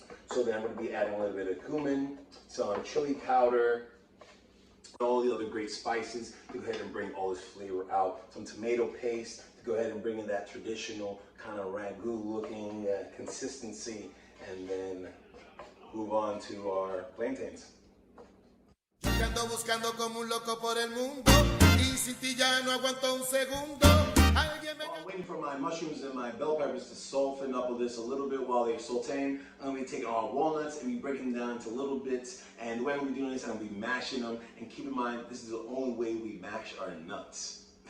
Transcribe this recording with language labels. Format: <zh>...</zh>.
<en>So then I'm going to be adding a little bit of cumin, some chili powder, all the other great spices to go ahead and bring all this flavor out. Some tomato paste to go ahead and bring in that traditional kind of ragu looking consistency, and then move on to our plantains.</en> <es>Ando buscando como un loco por el mundo y sin ti ya no aguanto un segundo.</es> <en>I'm waiting for my mushrooms and my bell peppers to soften up with this a little bit while they're sauteing. I'm going to be taking our walnuts and be breaking them down into little bits. And the way I'm going to be doing this, I'm going to be mashing them. And keep in mind, this is the only way we mash our nuts.</en>